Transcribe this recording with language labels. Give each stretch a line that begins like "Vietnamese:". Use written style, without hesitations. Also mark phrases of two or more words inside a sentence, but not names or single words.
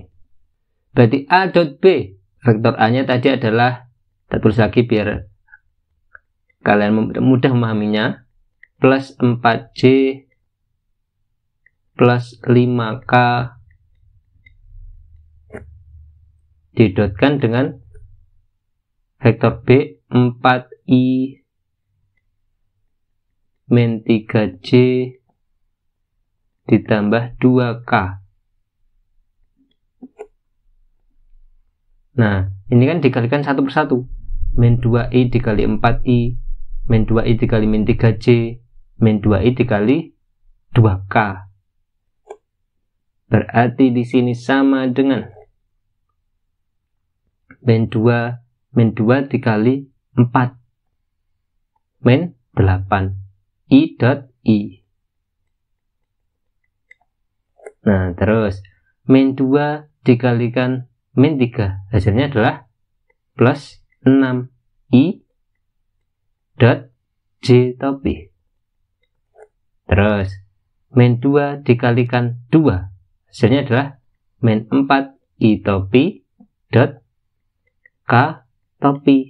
Indonesian: Berarti A dot B, vektor A-nya tadi adalah, kita tulis lagi biar kalian mudah memahaminya, plus 4J plus 5K didotkan dengan vektor B 4I min 3J ditambah 2K. Nah, ini kan dikalikan satu persatu. Min 2i dikali 4i, min 2i dikali min 3j, min 2i dikali 2K. Berarti di sini sama dengan min 2 dikali 4, min 8, i dot i. Nah, terus min 2 dikalikan min 3, hasilnya adalah plus 6 i dot j topi. Terus min 2 dikalikan 2, hasilnya adalah min 4 i topi dot k topi.